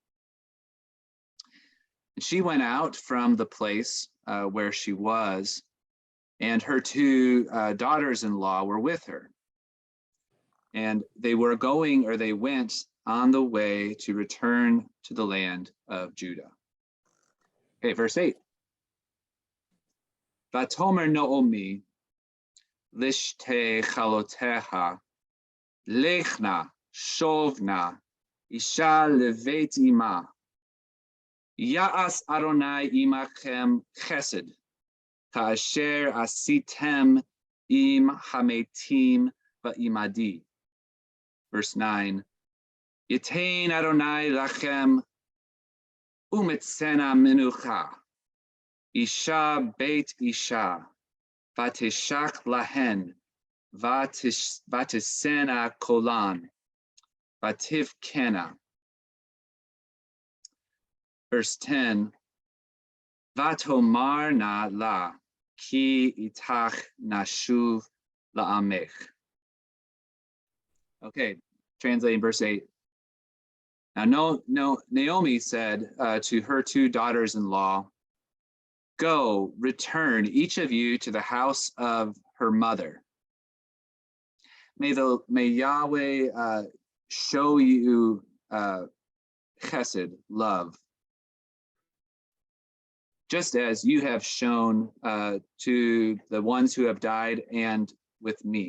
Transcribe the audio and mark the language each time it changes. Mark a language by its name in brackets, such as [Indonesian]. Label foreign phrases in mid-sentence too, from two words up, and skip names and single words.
[English] And she went out from the place where she was, and her 2 daughters-in-law were with her. And they went on the way to return to the land of Judah. Okay, verse 8. [Hebrew] ותאמר נעמי לשתי כלתיה לכנה, שבנה, אשה לבית אמה. יעש אדני עמכם חסד, כאשר עשיתם עם המתים ועמדי. Verse 9, יתן אדני לכם ומצאן מנוחה, אשה בית אישה, ותשק להן, ותשאנה קולן, ותבכינה. Verse 10, ותאמרנה לה, כי אתך נשוב לעמך. [English] Okay, translating verse 8. Now, Naomi said to her two daughters-in-law, "Go, return, each of you, to the house of her mother. May Yahweh show you chesed, love, just as you have shown to the ones who have died and with me.